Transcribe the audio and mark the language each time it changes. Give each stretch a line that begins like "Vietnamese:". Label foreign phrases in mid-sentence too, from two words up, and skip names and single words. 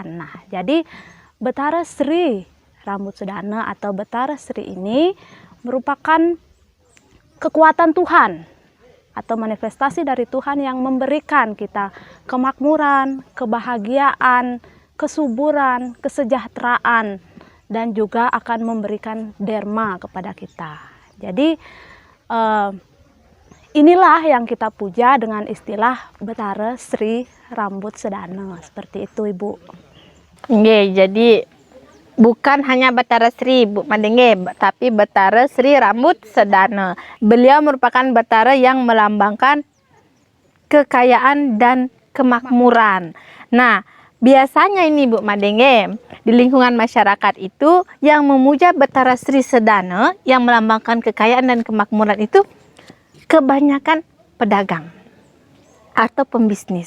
Indonesian: Nah, jadi Batara Sri Rambut Sedana atau Batara Sri ini merupakan kekuatan Tuhan atau manifestasi dari Tuhan yang memberikan kita kemakmuran, kebahagiaan, kesuburan, kesejahteraan, dan juga akan memberikan derma kepada kita. Jadi inilah yang kita puja dengan istilah Batara Sri Rambut Sedana. Seperti itu, Ibu. Nggih, jadi bukan hanya Batara Sri, Bu Madenge, tapi Batara Sri Rambut Sedana. Beliau merupakan batara yang melambangkan kekayaan dan kemakmuran. Nah, biasanya ini Bu Madenge, di lingkungan masyarakat itu yang memuja Batara Sri Sedana yang melambangkan kekayaan dan kemakmuran itu kebanyakan pedagang atau pembisnis.